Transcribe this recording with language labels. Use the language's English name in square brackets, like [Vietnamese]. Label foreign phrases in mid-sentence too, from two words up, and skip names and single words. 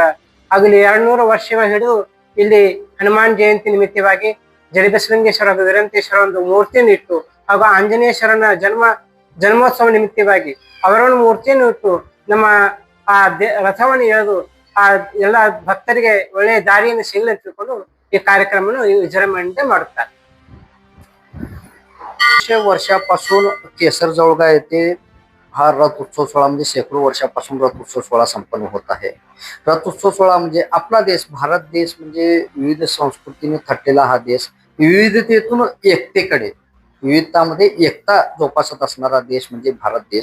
[Kannada] ಹಾಗೂ ಇಲ್ಲಿ 200 ವರ್ಷಗಳ ಹಿಡಿದು ಇಲ್ಲಿ ಹನುಮಾನ್ ಜಯಂತಿ ನಿಮಿತ್ತವಾಗಿ ಜಡಿಬಸಲಿಂಗೇಶ್ವರ ಹಾಗೂ ವೀರಂತೇಶ್ವರ ಒಂದು ಮೂರ್ತಿಯನ್ನು ಇಟ್ಟು ಹಾಗೂ ಆಂಜನೇಶ್ವರನ ಜನ್ಮೋತ್ಸವ ನಿಮಿತ್ತವಾಗಿ ಅವರ ಒಂದು ಮೂರ್ತಿಯನ್ನು ಇಟ್ಟು ನಮ್ಮ ಆ ರಥವನ್ನು ಎಳೆದು ಆ ಎಲ್ಲ ಭಕ್ತರಿಗೆ ಒಳ್ಳೆಯ ದಾರಿಯನ್ನು ಸಿಗಲಿ ಅಂತ ತಿಳ್ಕೊಂಡು ಈ ಕಾರ್ಯಕ್ರಮವನ್ನು ವಿಜೃಂಭಣೆಯಿಂದ ಮಾಡುತ್ತಾರೆ. [Marathi] वर्षापासून केसर जळगाव येथे हा रथ उत्सव सोहळा म्हणजे शेकडो वर्षापासून रथ उत्सव सोहळा संपन्न होत आहे. रथ उत्सव सोहळा म्हणजे आपला देश, भारत देश म्हणजे विविध संस्कृतीने थटलेला हा देश, विविधतेतून एकतेकडे, विविधतामध्ये एकता जोपासत असणारा देश म्हणजे भारत देश.